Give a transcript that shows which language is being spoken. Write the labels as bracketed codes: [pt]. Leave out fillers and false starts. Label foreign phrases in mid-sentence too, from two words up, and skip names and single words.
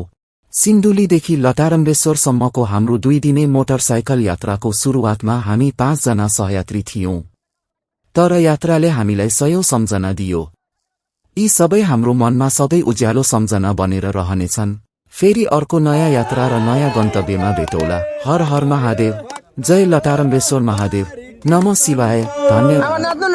[ne] सिन्धुलीदेखि लटारम्बेश्वरसम्मको हाम्रो 2 दिने मोटरसाइकल यात्राको सुरुवातमा हामी 5 जना सहयात्री थियौं, तर यात्राले हामीलाई सयौं सम्झना दियो। यी सबै हाम्रो मनमा सधैँ उज्यालो सम्झना बनेर रहनेछन्। फेरि अर्को नयाँ यात्रा र नयाँ गन्तव्यमा भेटौँला। हर हर महादेव, जय लटारम्बेश्वर महादेव, [sa] नमः शिवाय, [ne] धन्यवाद।